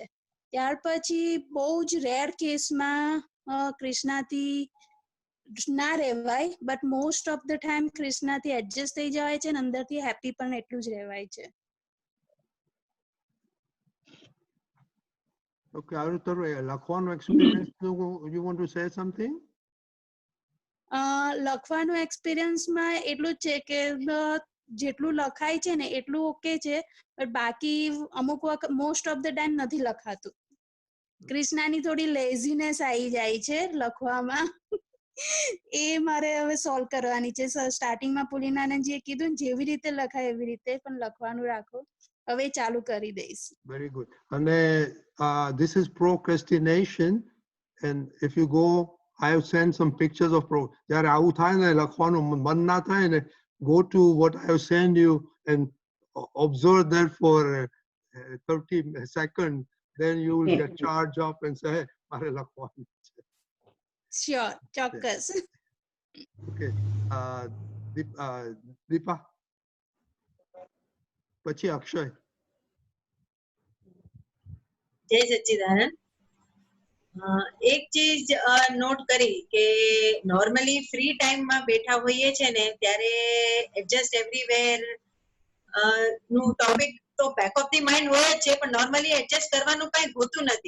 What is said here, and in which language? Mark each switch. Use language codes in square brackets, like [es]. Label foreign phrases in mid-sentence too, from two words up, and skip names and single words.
[gu] ત્યાર પછી બહુ જ રેર કેસમાં કૃષ્ણાથી ના રહેવાય, [en] but most of the time [gu] ક્રિષ્નાથી એડજસ્ટ થઈ જવાય છે અને અંદરથી હેપી પણ એટલું જ રહેવાય છે. [en] Okay, આરુતર, લખવાનો experience, you want to say something? [gu] લખવાનું એક્સપિરિયન્સમાં એટલું જ છે કે જેટલું લખાય છે ને એટલું ઓકે છે, પણ બાકી અમુક વખત [en] most of the time [gu] નથી લખાતું. ક્રિષ્નાની થોડી લેઝીનેસ આવી જાય છે લખવામાં. એ મારે હવે સોલ્વ કરવાની છે. સ્ટાર્ટિંગમાં પુલિનાનંદજીએ કીધું ને જેવી રીતે લખાય એવી રીતે, પણ લખવાનું રાખો. હવે ચાલુ કરી દઈશ. [en] Very good. And this is procrastination. And if you go, I have sent some pictures of [gu] જ્યારે આવું થાય ને લખવાનું મન ના થાય ને, [en] go to what I have sent you and observe that for 30 seconds. Then you will get charged up and say, [gu] hey, મારે લખવાનું છે. શ્યોર, ચોક્કસ. Okay. દીપા પછી અક્ષય. જય સચ્ચિદાનંદ. એક ચીજ નોટ કરી કે નોર્મલી ફ્રી ટાઈમમાં બેઠા હોઈએ છે ને ત્યારે [en] adjust everywhere [gu] નું ટોપિક તો [en] back of the mind [gu] હોય જ છે, પણ નોર્મલી એડજસ્ટ કરવાનું કઈ હોતું નથી.